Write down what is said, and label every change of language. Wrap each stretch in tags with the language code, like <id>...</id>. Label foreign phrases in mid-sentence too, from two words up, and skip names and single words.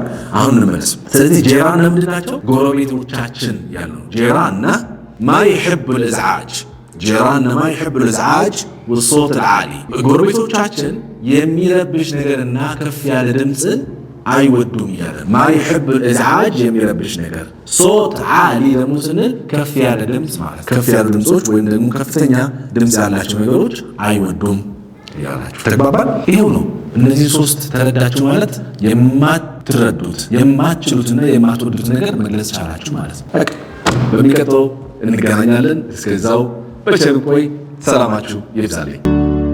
<am>አሁን እንመለስ። ስለዚህ ጄራና ምንድን ናቸው? ጎረቤቶቻችን ያለው ጄራና</am> <ar>ما يحب الازعاج</ar> <am>ጄራና</am> <ar>ما يحب الازعاج والصوت العالي</ar> <am>ጎረቤቶቻችን የሚረብሽ ነገርና ከፍ ያለ ድምጽን አይወዱም ይላል።</am> <ar>ما يحب الازعاج</ar> <am>የሚረብሽ ነገር</am> <ar>صوت عالي</ar> <am>ደግሞ ስንል ከፍ ያለ ድምጽ ማለት ከፍ ያሉ ድምጾች ወይም ደግሞ ከፍተኛ ድምጽ ያላቸው ነገሮች አይወዱም ያላችሁ። ተግባባን? ይሄው ነው። እነዚህ ሶስት ተረዳችሁ ማለት የማትረዱት የማትችሉትና የማትወዱት ነገር መግለጽ ቻላችሁ ማለት ነው። በቃ በሚቀጥለው እንገናኛለን። እስከዛው በቸር ቆይ። ሰላማችሁ ይብዛልኝ።</am>